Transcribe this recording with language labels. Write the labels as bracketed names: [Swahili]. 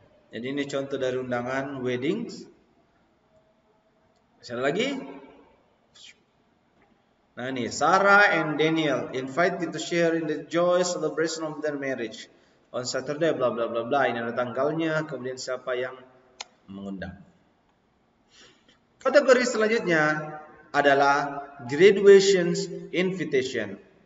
[Indonesian] Jadi ini contoh dari undangan weddings. Ada lagi. Nah ini [English] Sarah and Daniel invited to share in the joy celebration of their marriage. On Saturday, bla bla bla bla. [Indonesian] Ini ada tanggalnya, kemudian siapa yang mengundang. Kategori selanjutnya adalah graduation invitation.